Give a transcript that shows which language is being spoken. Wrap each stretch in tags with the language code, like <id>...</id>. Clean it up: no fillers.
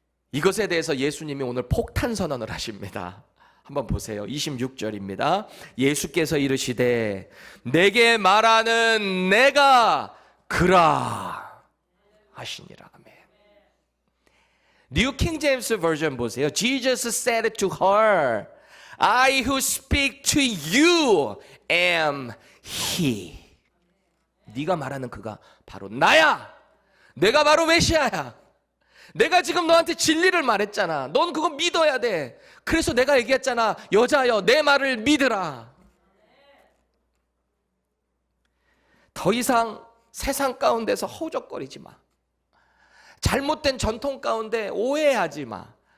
<ko>이것에 대해서 예수님이 오늘 폭탄 선언을 하십니다. 한번 보세요. 26절입니다. 예수께서 이르시되 내게 말하는 내가 그라 하시니라. 아멘. 뉴 킹 제임스 버전 보세요.</ko> <en>Jesus said to her, I who speak to you am he.</en> <ko>네가 말하는 그가 바로 나야. 내가 바로 메시아야. 내가 지금 너한테 진리를 말했잖아. 넌 그거 믿어야 돼. 그래서 내가 얘기했잖아. 여자여, 내 말을 믿으라. 더 이상 세상 가운데서 허우적거리지 마. 잘못된 전통 가운데 오해하지 마.</ko>